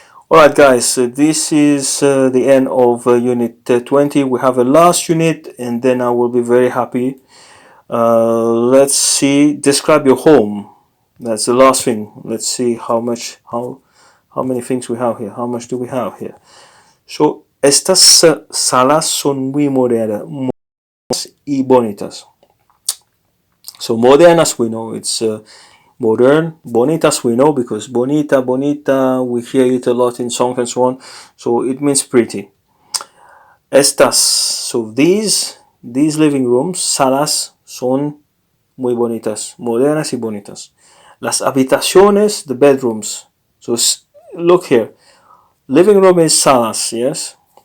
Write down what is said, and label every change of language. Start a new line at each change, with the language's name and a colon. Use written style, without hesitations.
English: Alright guys, this is the end of unit 20. We have a last unit and then I will be very happy. Let's see, describe your home. That's the last thing. Let's see how many things we have here. How much do we have here?
Spanish: So, estas salas son muy modernas y bonitas.
English: So modernas, we know it's modern. Bonitas, we know because bonita, we hear it a lot in songs and so on. So it means pretty.
Spanish: Estas,
English: so these living rooms,
Spanish: salas, son muy bonitas, modernas y bonitas. Las habitaciones,
English: the bedrooms. So look here. Living room is salas, yes?